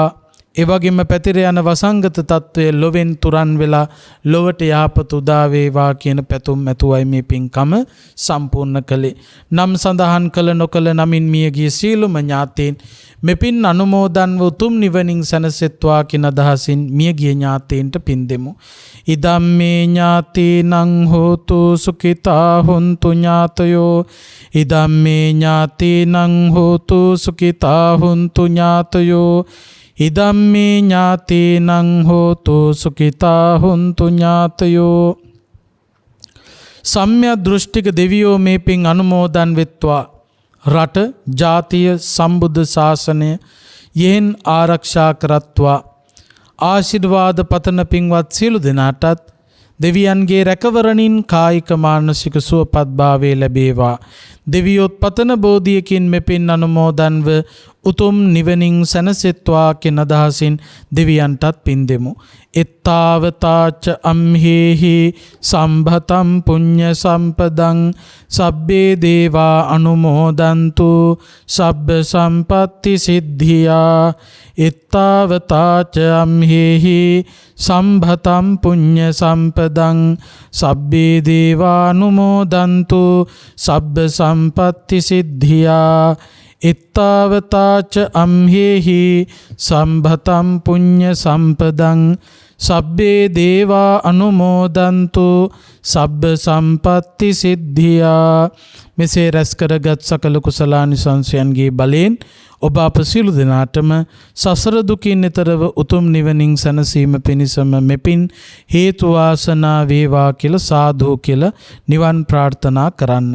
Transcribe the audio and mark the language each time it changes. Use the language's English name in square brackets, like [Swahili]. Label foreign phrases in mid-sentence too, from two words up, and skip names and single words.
[Sinhala] ඒ වගේම පැතිර යන වසංගත තත්වයේ ලොවෙන් තුරන් වෙලා ලොවට යහපත උදා වේවා කියන පැතුම් ඇතුවයි මේ පින්කම සම්පූර්ණ කළේ. නම් සඳහන් කළ නොකළ නමින් මියගිය සීලම ඥාතීන් මෙපින් අනුමෝදන්ව උතුම් නිවනින් සැනසෙත්වා කියන අදහසින් මියගිය ඥාතීන්ට පින් දෙමු. [Pali] ඉදම්මේ ඥාතීනං හෝතු සුඛිතා හොන්තු ඥාතයෝ ඉදම්මේ ඥාතීනං හෝතු සුඛිතා හොන්තු ඥාතයෝ ඉදම්මේ ඥාතීනං හෝතු සුඛිතා හොන්තු ඥාතයෝ. [Sinhala] සම්‍යක් දෘෂ්ටික දෙවියෝ මේ පින් අනුමෝදන් වෙත්වා. රට ජාතිය සම්බුද්ධ ශාසනය යෙහෙන් ආරක්ෂා කරත්වා. ආශිර්වාද පතන පින්වත් සියලු දෙනාටත් දෙවියන්ගේ රැකවරණින් කායික මානසික සුවපත් භාවය ලැබේවා. දෙවියොත් පතන බෝධියකින් මෙපින් අනුමෝදන්ව උතුම් නිවනින් සැනසෙත්වා කියන අදහසින් දෙවියන්ටත් පින් දෙමු. [Pali] එත්තාවතාච අම්හෙහි සම්භතම් පුඤ්ඤ සම්පදං සබ්බේ දේවා අනුමෝදන්තු සබ්බ සම්පatti සිද්ධියා. එත්තාවතාච අම්හෙහි සම්භතම් පුඤ්ඤ සම්පදං සබ්බේ දේවා අනුමෝදන්තු සබ්බ සම්පatti සිද්ධියා. එත්තාවතාච අම්හෙහි සම්භතම් පුඤ්ඤ සම්පදං සබ්බේ දේවා අනුමෝදන්තු සබ්බ සම්පatti සිද්ධියා. [Sinhala] මෙසේ රැස් කරගත් සකල කුසලානිසංසයන්ගේ බලයෙන් ඔබ අප සියලු දෙනාටම සසර දුකින් එතරව උතුම් නිවනින් සැනසීම පිණිසම මෙපින් හේතු වාසනා වේවා කියලා සාදු කියලා නිවන් ප්‍රාර්ථනා කරන්න.